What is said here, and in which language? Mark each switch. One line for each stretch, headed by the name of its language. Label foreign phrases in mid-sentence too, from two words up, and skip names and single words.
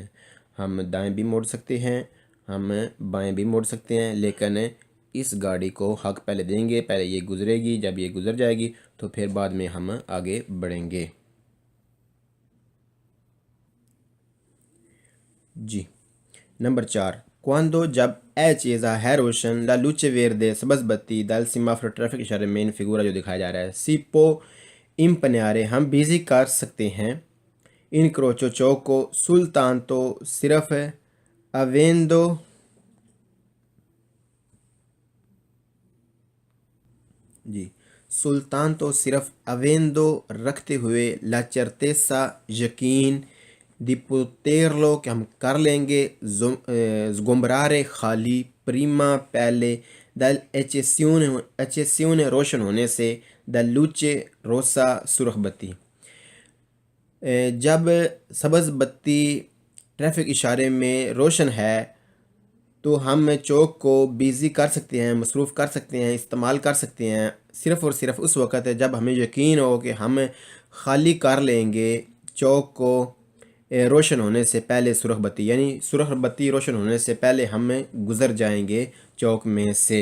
Urdu: ہم دائیں بھی موڑ سکتے ہیں, ہم بائیں بھی موڑ سکتے ہیں, لیکن اس گاڑی کو حق پہلے دیں گے. پہلے یہ گزرے گی, جب یہ گزر جائے گی تو پھر بعد میں ہم آگے بڑھیں گے. جی نمبر 4. Quando جب accesa ہے روشن
Italian: la luce verde
Urdu: سبز بتی
Italian: del semaforo
Urdu: ٹریفک اشارے مین فگورا جو دکھایا جا رہا ہے.
Italian: si può impegnare
Urdu: ہم بیزی کر سکتے ہیں. incrocio چوک soltanto صرف avendo جی، سلطان تو صرف avendo رکھتے ہوئے
Italian: la certezza
Urdu: یقین
Italian: di poterlo
Urdu: کہ ہم کر لیں گے sgombrare خالی prima پہلے dall'eccezione روشن ہونے سے
Italian: dal luce rossa
Urdu: سرخ بتی. جب سبز بتی ٹریفک اشارے میں روشن ہے تو ہم چوک کو بیزی کر سکتے ہیں، مصروف کر سکتے ہیں، استعمال کر سکتے ہیں صرف اور صرف اس وقت ہے جب ہمیں یقین ہو کہ ہم خالی کر لیں گے چوک کو روشن ہونے سے پہلے سرخ بتی، یعنی سرخ بتی روشن ہونے سے پہلے ہم گزر جائیں گے چوک میں سے.